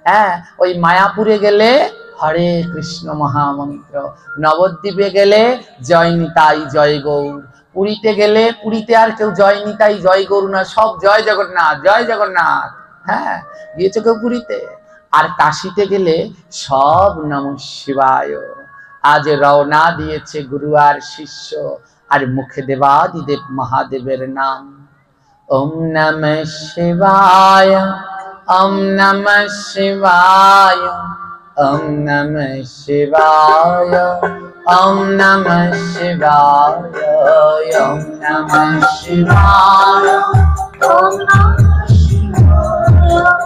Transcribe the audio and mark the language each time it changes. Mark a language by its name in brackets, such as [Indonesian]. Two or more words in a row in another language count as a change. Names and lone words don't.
[Bangla] হ্যাঁ, ওই মায়াপুরে গেলে হরে কৃষ্ণ মহামন্ত্র, নবদ্বীপে গেলে জয় নিতাই জয় গৌর, পুরীতে গেলে পুরীতে আর কেউ জয় নিতাই জয় গৌর না, সব জয় জগন্নাথ জয় জগন্নাথ। হ্যাঁ, গিয়েছো কেউ পুরীতে? আর কাশীতে গেলে সব [Sanskrit] নমঃ শিবায়। [Bangla] আজ রওনা দিয়েছে গুরু আর শিষ্য, আর মুখে দেবাদিদেব মহাদেবের নাম। [Sanskrit] ওম নমঃ শিবায়, ওম নমঃ শিবায়, ওম নমঃ শিবায়, ওম নমঃ শিবায়, ওম নমঃ শিবায়, ওম নমঃ শিবায়,